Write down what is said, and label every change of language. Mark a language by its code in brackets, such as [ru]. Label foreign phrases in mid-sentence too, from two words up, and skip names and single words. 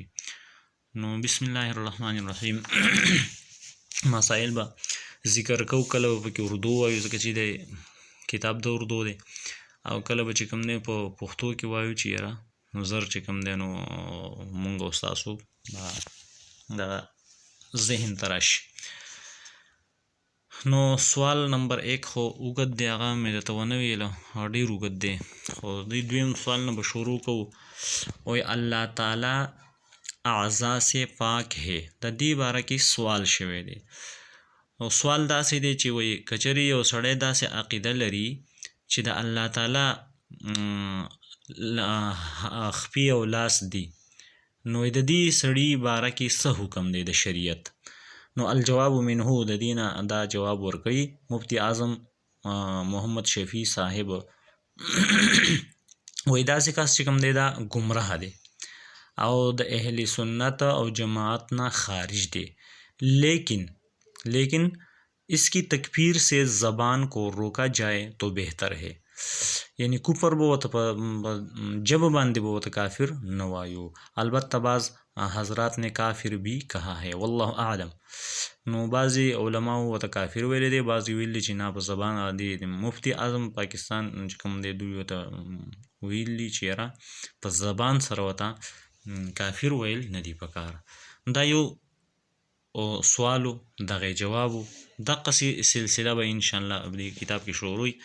[ps] نو [ar] بسم الله الرحمن الرحیم [ps] مسایل به ذکر کو، کله به پکې اردو وایو ځکه چې د کتاب د اردو دی، او کله به چې کوم دی په پښتو کې وایو چې یاره نو زر چې کوم دی نو مونږ او ستاسو د ذهن ته راشي. نو سوال نمبر 1 خو اوږد دی، هغه مې درته ونه ویله ډېر اوږد دی، خو د دویم سوال نه به شروع کوو. [ur] وایي الله تعالی اعضا سے پاک ہے، [ps] د دې باره کې سوال شوی دی. او سوال داسې دی چې وایي که چېرې یو سړی داسې عقیده لري چې د الله تعالی خپې او لاس دي، نو د دې سړي باره کې څه حکم دی د شریعت؟ [ar] نو الجواب منه، [ps] د دې نه دا جواب ورکوي مفتی اعظم محمد شفیع صاحب. وایي داسې کس چې کوم دی دا ګمراه دی او د اهل سنت او جماعت نه خارج دی، [ur] لیکن اس کی تکفیر سے زبان کو روکا جائے تو بہتر ہے. [ps] یعنی کفر به ورته په ژبه باندې به ورته کافر نه وایو، البته [ur] بعض حضرات نے کافر بھی کہا ہے [ar] والله اعلم. [ps] نو بعضی علماء ورته کافر ویلی دی، بعضی ویلی چې نه په زبان عادي دی. مفتی اعظم پاکستان چې کوم دی دوی ورته ویلي چې یاره په زبان سره ورته کافر ویل نه دي پکار. دا یو سوالو دغه جوابو، دقسې سلسله به انشاءالله په دې کتاب کې شروع وي.